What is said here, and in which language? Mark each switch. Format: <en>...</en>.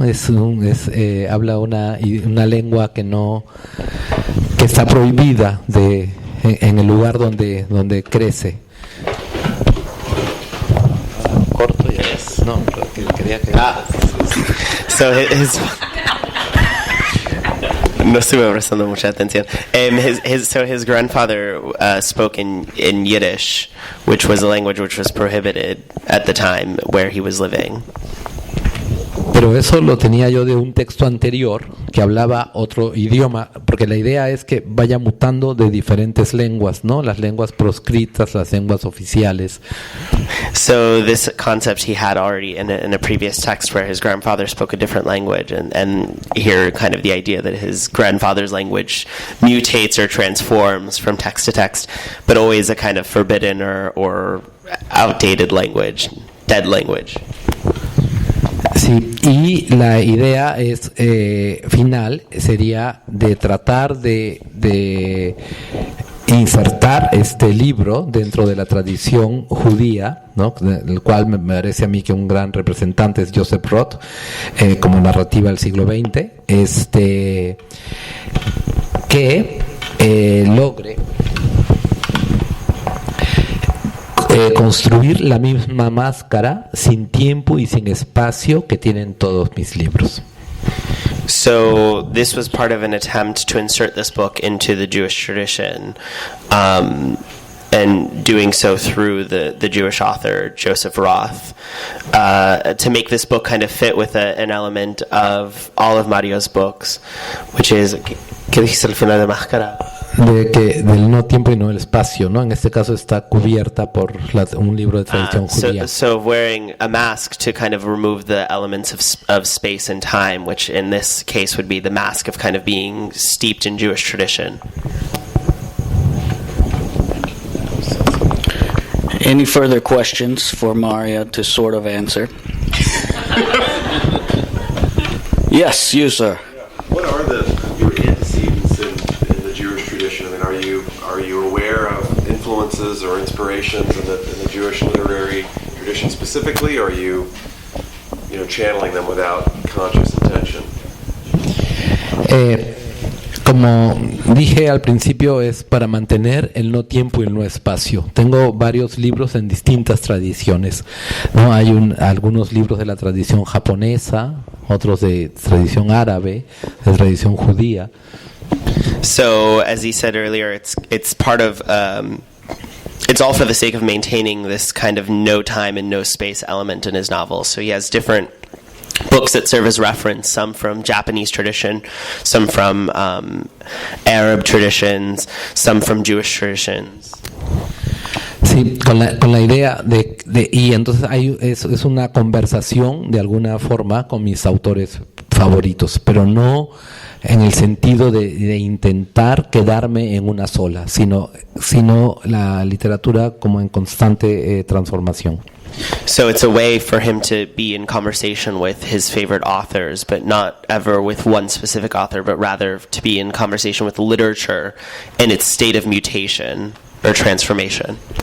<es>Habla una lengua que está prohibida en el lugar donde crece. Corto ya es. No, quería que. So no estuve prestando mucha atención.</es> <en>His grandfather spoke in Yiddish, which was a language which was prohibited at the time where he was living.</en> <es>Pero eso lo tenía yo de un texto anterior que hablaba otro idioma, porque la idea es que vaya mutando de diferentes lenguas, ¿no? Las lenguas proscritas, las lenguas oficiales.</es> <en>So this concept he had already in a previous text where his grandfather spoke a different language, and here kind of the idea that his grandfather's language mutates or transforms from text to text, but always a kind of forbidden or outdated language, dead language.</en> <es>Sí, y la idea es final sería de tratar de insertar este libro dentro de la tradición judía, ¿no? Del cual me parece a mí que un gran representante es Joseph Roth, como narrativa del siglo XX, que logre construir la misma máscara sin tiempo y sin espacio que tienen todos mis libros.</es> <en>So this was part of an attempt to insert this book into the Jewish tradition, and doing so through the Jewish author Joseph Roth, to make this book kind of fit with an element of all of Mario's books, which is,</en> <es>¿qué dijiste al final de máscara? Del no tiempo y no el espacio, ¿no? En este caso está cubierta por un libro de tradición judía.</es> <en>So wearing a mask to kind of remove the elements of space and time, which in this case would be the mask of kind of being steeped in Jewish tradition. Any further questions for Mario to sort of answer? Yes, you, sir. What are your antecedents in the Jewish tradition? I mean, are you aware of influences or inspirations in the Jewish literary tradition specifically, or are you channeling them without conscious intention?</en> <es>Como dije al principio, es para mantener el no tiempo y el no espacio. Tengo varios libros en distintas tradiciones, ¿no? Hay algunos libros de la tradición japonesa, otros de tradición árabe, de tradición judía.</es> <en>So, as he said earlier, it's part of it's all for the sake of maintaining this kind of no time and no space element in his novels. So he has different books that serve as reference, some from Japanese tradition, some from Arab traditions, some from Jewish traditions.</en> <es>Sí, con la idea y entonces es una conversación de alguna forma con mis autores favoritos, pero no en el sentido de intentar quedarme en una sola, sino la literatura como en constante transformación.</es> <en>So it's a way for him to be in conversation with his favorite authors, but not ever with one specific author, but rather to be in conversation with literature in its state of mutation or transformation.</en>